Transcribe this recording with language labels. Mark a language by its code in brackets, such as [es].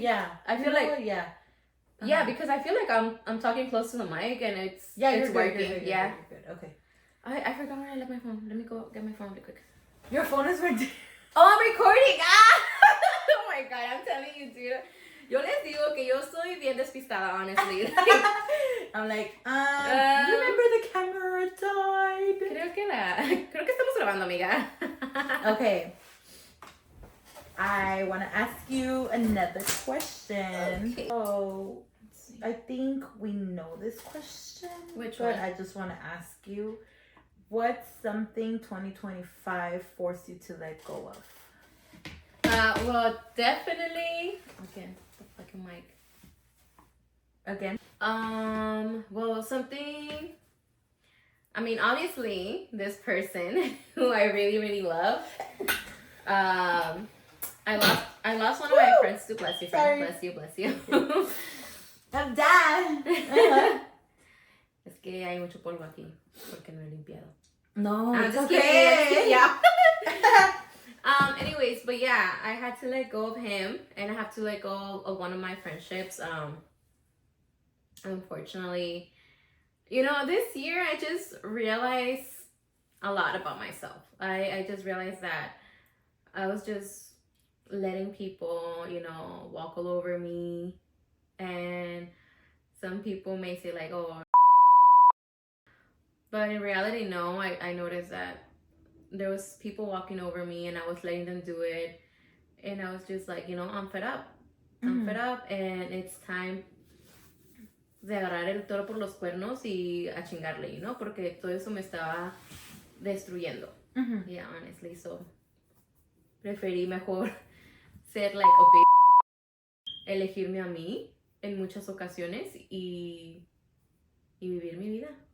[en] Yeah. I feel like what? Yeah. Yeah, because I feel like I'm talking close to the mic and it's You're working. Good, yeah. You're good. Okay. I forgot where I left my phone. Let me go get my phone really quick. Your phone is right there. Oh, I'm recording. Ah! Oh my god, I'm telling you, dude. [es] Yo les digo que yo soy bien despistada, honestly. [en] I'm like, you remember the camera died? [es] Creo que estamos grabando, amiga. [en] Okay. I want to ask you another question. Okay. So, I think we know this question. Which but one? I just want to ask you, what's something 2025 forced you to let go of? Well, definitely. Again, the fucking mic. Again? Well, something. I mean, obviously, this person who I really, really love. I lost one of my friends too. Bless you, friend. Sorry. Bless you. I'm done. [es] Es que hay mucho polvo aquí porque no he limpiado. No, [en] I'm it's just okay. kidding. Yeah. Anyways, but yeah, I had to let go of him, and I have to let go of one of my friendships. Unfortunately, this year I just realized a lot about myself. I just realized that I was just letting people, walk all over me, and some people may say like, oh, but in reality, no. I noticed that there was people walking over me and I was letting them do it, and I was just like, I'm fed up. I'm fed up, and it's time [es] de agarrar el toro por los cuernos y a chingarle, porque todo eso me estaba destruyendo. [en] Yeah, honestly, so [es] preferí mejor ser like elegirme a mí en muchas ocasiones y vivir mi vida.